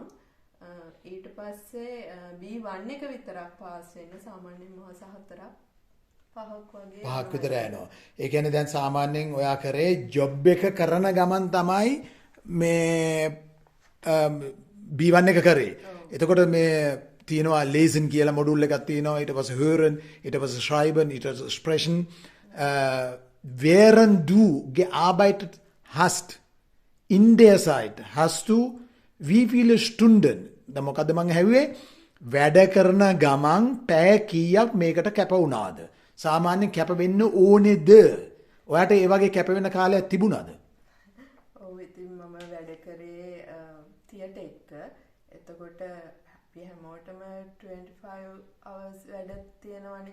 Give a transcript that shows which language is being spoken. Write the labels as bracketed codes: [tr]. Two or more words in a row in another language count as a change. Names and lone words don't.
[si] ඊට පස්සේ B1 එක විතරක් පාස් වෙන්න සාමාන්‍යයෙන් මාස 4ක් වගේ 5ක් විතර යනවා. ඒ කියන්නේ දැන් සාමාන්‍යයෙන් ඔයා කරේ ජොබ් එක කරන ගමන් තමයි මේ B1 එක කරේ. එතකොට මේ තියෙනවා lesen කියලා මොඩියුල් එකක් තියෙනවා. ඊට පස්සේ hören, ඊට පස්සේ schreiben, ඊට පස්සේ sprechen. [de] Während du gearbeitet hast in der Zeit hast du wie viele Stunden da [si] මොකද මං හැවුවේ වැඩ කරන ගමන් පැය කීයක් මේකට කැප වුණාද? සාමාන්‍යයෙන් කැප වෙන්න ඕනේද? ඔයාට ඒ වගේ කැප වෙන කාලයක් තිබුණාද? ඔව් ඉතින් මම වැඩ කරේ තියටර් එක. එතකොට අපි හැමෝටම 25 hours වැඩ තියෙනවනේ.